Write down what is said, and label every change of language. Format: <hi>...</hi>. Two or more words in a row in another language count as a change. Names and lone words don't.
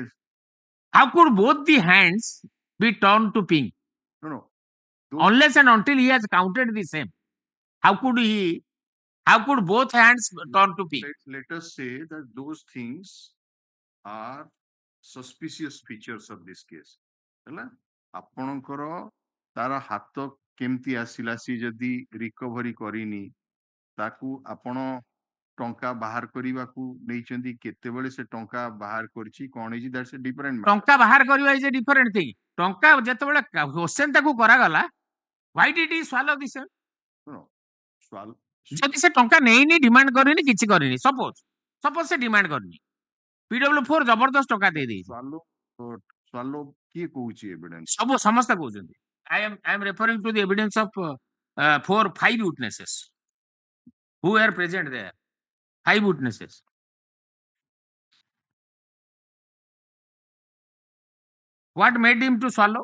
<en>how could both the hands be turned to pink? No. Unless and until he has counted the same, how could both hands turn to pink? Let us say that those things are suspicious features of this case.</en> <or>ହେଲା ଆପଣଙ୍କର ତାର ହାତ କେମିତି ଆସିଲା, ସେ ଯଦି ରିକଭରି କରିନି, ତାକୁ ଆପଣ ଟଙ୍କା ବାହାର କରିବାକୁ ନେଇଛନ୍ତି, କେତେବେଳେ ସେ ଟଙ୍କା ବାହାର କରିଛି, କଣ ହେଇଛି,</or> <en>that's a different matter.</en> <or>ଟଙ୍କା ବାହାର କରିବା</or> <en>is a different thing.</en> <or>ଟଙ୍କା ଯେତେବେଳେ କ୍ୱେଶ୍ଚନ ତାକୁ କରାଗଲା,</or> <en>why did he swallow this? No,</en> <or>ଯଦି ସେ ଟଙ୍କା ନେଇନି, ଡିମାଣ୍ଡ କରିନି, କିଛି କରିନି, ସପୋଜ ସେ ଡିମାଣ୍ଡ କରିନି, PW4 ଜବରଦସ୍ତ ଟଙ୍କା ଦେଇଦେଇଛି, swallow କିଏ କହୁଛି evidence? ସମସ୍ତେ କହୁଛନ୍ତି.</or> <en>I am referring to the evidence of 5 witnesses who were present there. 5 witnesses. What made him to swallow?</en>